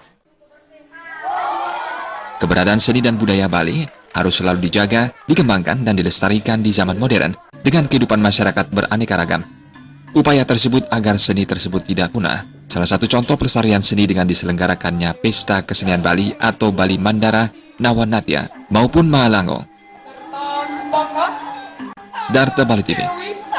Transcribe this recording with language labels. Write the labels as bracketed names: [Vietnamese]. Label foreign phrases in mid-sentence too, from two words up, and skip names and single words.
[Indonesian] Keberadaan seni dan budaya Bali harus selalu dijaga, dikembangkan, dan dilestarikan di zaman modern dengan kehidupan masyarakat beraneka ragam. Upaya tersebut agar seni tersebut tidak punah. Salah satu contoh pelestarian seni dengan diselenggarakannya Pesta Kesenian Bali atau Bali Mandara Nawanatya maupun Mahalango. Darta Bali TV.